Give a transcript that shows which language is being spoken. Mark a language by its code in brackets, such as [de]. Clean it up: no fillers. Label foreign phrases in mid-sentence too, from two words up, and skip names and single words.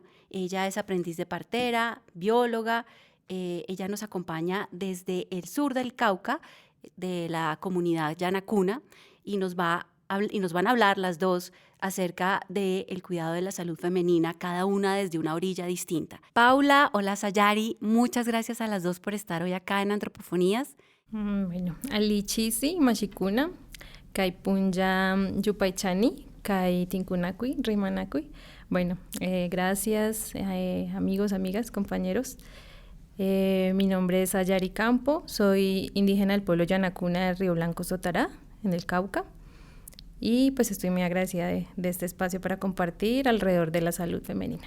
[es] Ella es aprendiz de partera, bióloga. Ella nos acompaña desde el sur del Cauca, de la comunidad yanacuna, y nos van a hablar las dos acerca del cuidado de la salud femenina, cada una desde una orilla distinta. Paula, hola Sayari, muchas gracias a las dos por estar hoy acá en Antropofonías. Bueno, [qu] alichisi mashikuna, kai punja yupaichani, kai tinkunakui, rimanakui. [es] Bueno, gracias amigos, amigas, compañeros. Mi nombre es Sayari Campo, soy indígena del pueblo yanacuna de Río Blanco, Sotará. en el Cauca. Y pues estoy muy agradecida de este espacio para compartir alrededor de la salud femenina.